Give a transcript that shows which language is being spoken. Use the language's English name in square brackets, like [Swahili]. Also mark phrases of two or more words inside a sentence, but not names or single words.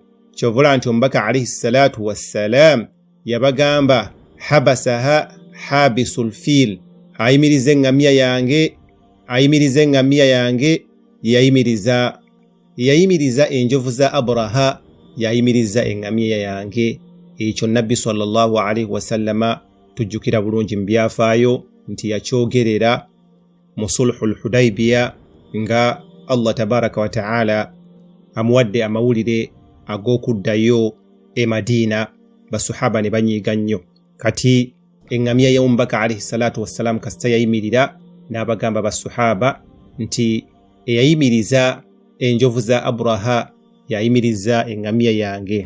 [Ganda] Kyovula nti omubaka [Arabic] عليه الصلاة والسلام [Ganda] yabagamba [Arabic] حبسها حابس الفيل, [Ganda] ayimiriza eŋŋamiya yange, ayimiriza eŋŋamiya yange. Yayimiriza enjovu za Abraha, yayimiriza eŋŋamiya yange. Ekyo Nabbi [Arabic] صلى الله عليه وسلم [Ganda] tujjukira bulungi mu byafaayo nti yakyogerera mu sulhul Hudaybiya nga [Arabic] الله تبارك وتعالى [Ganda] amuwadde amawulire ag'okuddayo e Madina. Basahaba ne banyiiga nnyo. Kati eŋŋamiya y'omubaka [Arabic] عليه الصلاة والسلام [Ganda] kasita yayimirira n'abagamba basahaba nti eyayimiriza enjovu za Abraha yayimiriza eŋŋamiya yange.